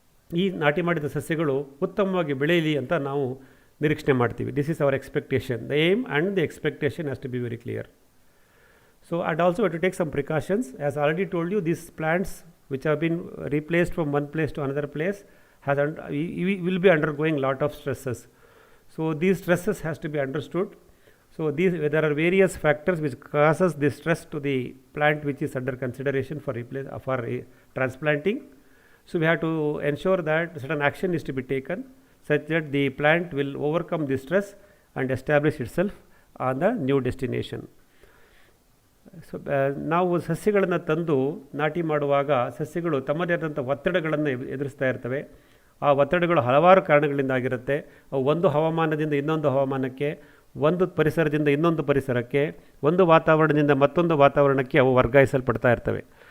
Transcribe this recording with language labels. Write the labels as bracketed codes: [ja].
[kn] ಈ ನಾಟಿ ಮಾಡಿದ ಸಸ್ಯಗಳು ಉತ್ತಮವಾಗಿ ಬೆಳೆಯಲಿ ಅಂತ ನಾವು ನಿರೀಕ್ಷಣೆ ಮಾಡ್ತೀವಿ. [en] This is our expectation. The aim and the expectation has to be very clear. So, and also we have to take some precautions. As I already told you, these plants which have been replaced from one place to another place will be undergoing lot of stresses. So these stresses has to be understood. So there are various factors which causes this stress to the plant which is under consideration for transplanting. So we have to ensure that certain action is to be taken such that the plant will overcome this stress and establish itself on the new destination. [kn] So ನಾವು ಸಸ್ಯಗಳನ್ನು ತಂದು ನಾಟಿ ಮಾಡುವಾಗ ಸಸ್ಯಗಳು ತಮ್ಮದೇ ಆದಂಥ ಒತ್ತಡಗಳನ್ನು ಎದುರಿಸ್ತಾ ಇರ್ತವೆ. ಆ ಒತ್ತಡಗಳು ಹಲವಾರು ಕಾರಣಗಳಿಂದ ಆಗಿರುತ್ತೆ. ಅವು ಒಂದು ಹವಾಮಾನದಿಂದ ಇನ್ನೊಂದು ಹವಾಮಾನಕ್ಕೆ, ಒಂದು ಪರಿಸರದಿಂದ ಇನ್ನೊಂದು ಪರಿಸರಕ್ಕೆ, ಒಂದು ವಾತಾವರಣದಿಂದ ಮತ್ತೊಂದು ವಾತಾವರಣಕ್ಕೆ ಅವು ವರ್ಗಾಯಿಸಲ್ಪಡ್ತಾ ಇರ್ತವೆ.